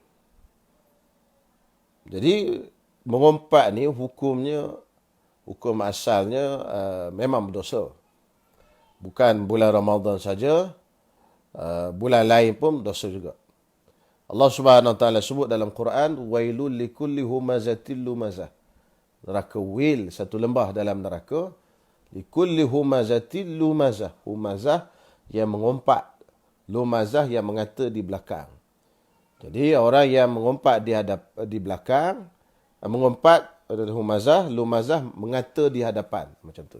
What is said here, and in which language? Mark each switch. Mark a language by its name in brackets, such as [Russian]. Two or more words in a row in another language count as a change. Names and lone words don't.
[Malay] Jadi mengumpat ni hukum asalnya memang berdosa. Bukan bulan Ramadan saja, bulan lain pun dosa juga. Allah Subhanahu Wa Taala sebut dalam Quran, [Arabic] ويل لكل همزة لمزة. [Malay] Neraka wil, satu lembah dalam neraka. [Arabic] لكل همزة لمزة. [Malay] Humazah yang mengumpat, lumazah yang mengata di belakang. Jadi orang yang mengumpat di belakang, mengumpat adalah humazah, lumazah mengata di hadapan, macam tu.